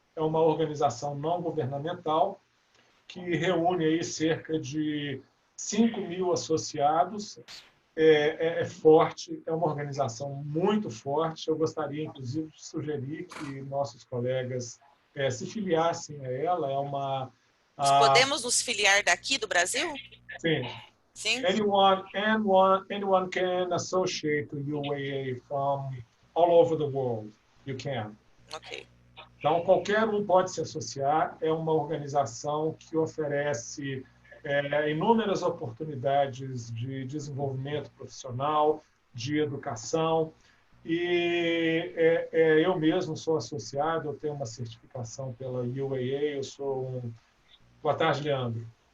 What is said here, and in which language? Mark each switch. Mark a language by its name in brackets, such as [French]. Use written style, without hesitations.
[Portuguese] É uma organização não governamental que reúne aí cerca de 5.000 associados. É forte, é uma organização muito forte. Eu gostaria, inclusive, de sugerir que nossos colegas se filiassem a ela. Nós podemos nos filiar daqui do Brasil? Sim. Sim. [English] Anyone can associate to UAA from all over the world. You can. Ok. [Portuguese] Então, qualquer um pode se associar. É uma organização que oferece inúmeras oportunidades de desenvolvimento profissional, de educação. E eu mesmo sou associado, eu tenho uma certificação pela UAA, eu sou Boa tarde, Leandro.